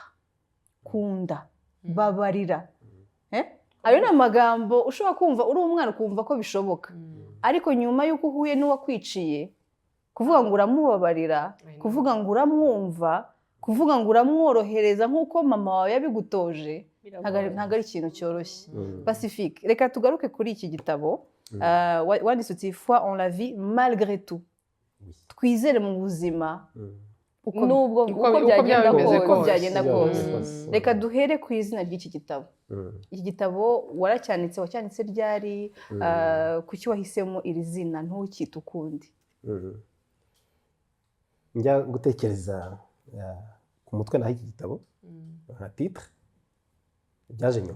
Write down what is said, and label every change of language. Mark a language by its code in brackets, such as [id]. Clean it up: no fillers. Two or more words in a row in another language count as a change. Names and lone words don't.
[rw] kunda babarira ayo ni amagambo ushobora kumva uri umwana ukumva ko bishoboka ariko nyuma y'uko uhuye n'uwakwiciye kuvuga ngo uramubabarira kuvuga ngo uramwumva kuvuga ngo uramworohereza nk'uko mama wawe yabigutoje ntabwo ari ikintu cyoroshye Pacifique reka tugaruke kuri iki gitabo wanditse uti foi en la vie malgré tout twizere mu buzima nubwo uko byagenda kose. Reka duhere ku izina ry'iki gitabo. Iki gitabo wacyanitse ryari, kuki wahisemo iri zina ntukite ukundi? Njya gutekereza ku mutwe naho iki gitabo nka titre byaje nyuma.